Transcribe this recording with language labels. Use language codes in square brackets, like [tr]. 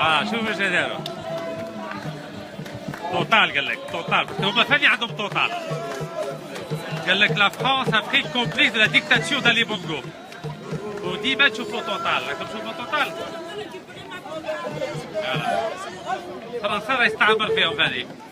[ar] شوف ايش داروا. توتال قال لك توتال، هما ثاني عندهم توتال. قال لك [fr] لا فرانس a pris complice de la dictature d'Ali Bongo. [ar] وديما تشوفوا توتال، راكم تشوفوا توتال. فرنسا راه يستعمر فيهم ثاني.